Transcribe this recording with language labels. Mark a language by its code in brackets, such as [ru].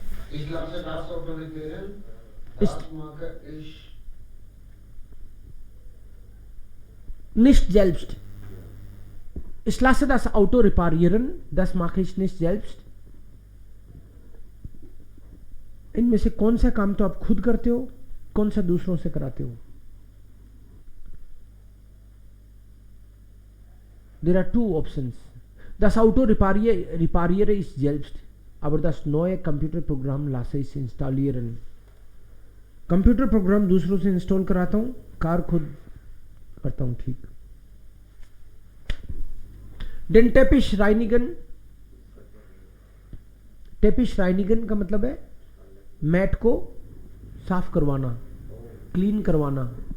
[de] Ich lasse das Auto reparieren. Ich- Das mache ich Nicht selbst. Ich lasse das Auto reparieren. Das mache ich nicht selbst. [hi] इनमें से कौन सा काम तो आप खुद करते हो, कौन सा दूसरों से कराते हो? [en] There are two options. [de] Das Auto repariere ich selbst, aber das neue Computerprogramm lasse ich installieren. [hi] Computer program दूसरों से इंस्टॉल कराता हूं, कार खुद करता हूं. ठीक. [de] Den Teppich reinigen. [hi] Teppich reinigen का मतलब है मैट को साफ करवाना, क्लीन करवाना.